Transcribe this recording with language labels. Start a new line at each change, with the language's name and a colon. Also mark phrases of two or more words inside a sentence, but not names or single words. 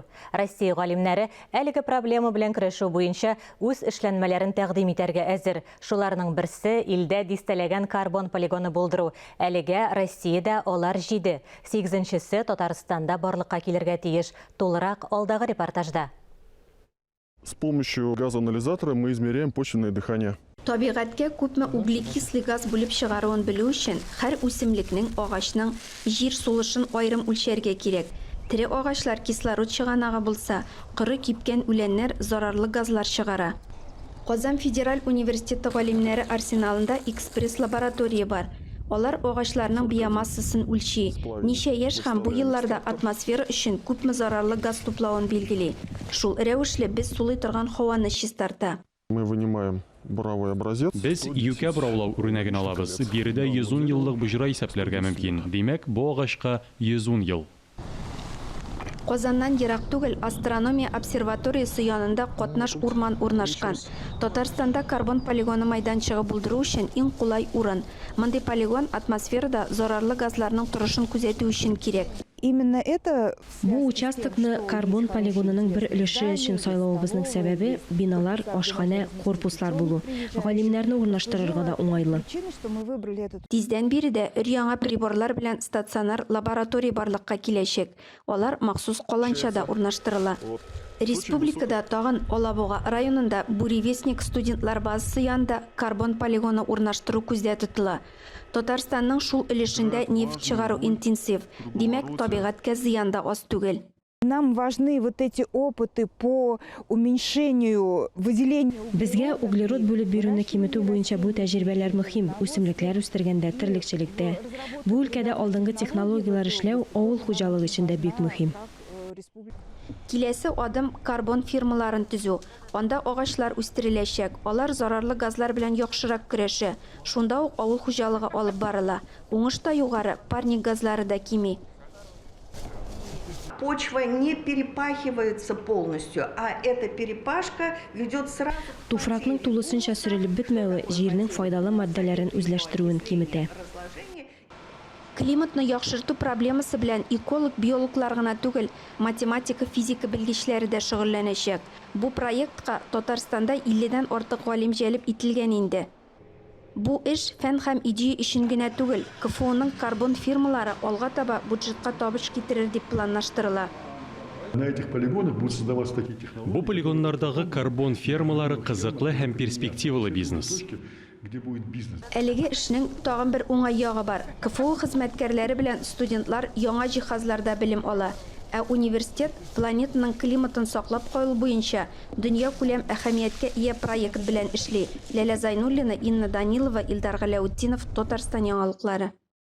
Tatar: Россия галимнәре әлеге проблема белән көрәшү буенча үз эшләнмәләрен тәкъдим итәргә әзер. Шуларның берсе илдә дистәләгән карбон полигоны булдыру. Әлегә Россиядә алар 7, 8-нчесе Татарстанда барлыкка килергә тиеш. Толырак алдагы репортажда.
Russian: С помощью газоанализатора мы измеряем почвенное дыхание.
Tatar: Табигатькә күпме
Russian: углекислый газ
Tatar: булып чыгаруын белү өчен һәр үсемлекнең, агачның җир сулышын аерым үлчәргә кирәк. Тере агачлар кислород чыганагы булса, кыры кипкән үләннәр зарарлы газлар чыгара. Казан федераль университеты галимнәре арсеналында экспресс-лаборатория бар. Алар агачларның биомассасын үлчи. Ничә яшь һәм бу елларда атмосфера өчен күпме зарарлы газ туплавын билгели. Шул рәвешле без сулый торган һаваны чистарта.
Russian: Мы вынимаем буровой образец.
Tatar: Без юкә бураулау үрнәген алабыз. Биредә 110 еллык буҗра исәпләргә мөмкин. Димәк, бу агачка 110 ел. Казаннан ерак түгел астрономия обсерваториясы янында катнаш урман урнашкан. Татарстанда карбон полигоны майданчыгы булдыру өчен иң кулай урын. Мондый полигон атмосферада зарарлы газларның торышын күзәтү өчен кирәк.
Russian: Именно это
Tatar: Бу участокны карбон полигонының бер өлеше өчен сайлавыбызның сәбәбе биналар, ашхана, корпуслар булу. Галимнәрне урнаштырырга да уңайлы. Тиздән биредә өр-яңа приборлар белән стационар лаборатория барлыкка киләчәк. Алар махсус каланчада урнаштырыла. Республикада тагын Алабуга районында Буревестник студентлар базасы янында карбон полигоны урнаштыру күздә тотыла. Татарстанның шул өлешендә нефть чыгару интенсив. Димәк, табигатькә зыян да аз түгел.
Russian: нам важны вот эти опыты по уменьшению выделения.
Tatar: Безгә углерод бүлеп бирүне киметү буенча бу тәҗрибәләр мөһим. Үсемлекләр үстергәндә, терлекчелектә. Бу өлкәдә алдынгы технологиялар эшләү авыл хуҗалыгы өчен дә бик мөһим. Киләсе адым карбон фирмаларын төзү. Анда агачлар үстереләчәк. Алар зарарлы газлар белән яхшырак көрәшә. Шунда ук авыл хуҗалыгы алып барыла. Уңыш та югары, парник газлары да кими.
Russian: Почва не перепахивается полностью, а эта перепашка ведет сразу...
Tatar: Туфракның тулысынча сөрелеп бетмәве җирнең файдалы матдәләрен үзләштерүен киметә. Климатны яхшырту проблемасы белән эколог, биологлар гына түгел, математика, физика белгечләре дә шөгыльләнәчәк. Бу проектка Татарстанда 50-дән артык галим җәлеп ителгән инде. Бу эш фән һәм идея өчен генә түгел, КФУның карбон фирмалары алга таба бюджетка табыш китерер дип планлаштырыла.
Russian: На этих полигонах будут создаваться такие технологии.
Tatar: Бу полигоннардагы карбон фермалары кызыклы һәм перспективалы бизнес.
Russian: Где будет бизнес?
Tatar: Әлеге эшнең тагын бер уңай ягы бар. КФУ хезмәткәрләре белән студентлар яңа җиһазларда белем ала. Ә университет планетаның климатын саклап калу буенча дөнья күләм әһәмияткә ия проект белән эшли. Ләлә Зайнуллина, Инна Данилова, Илдар Галәутдинов, Татарстан яңалыклары.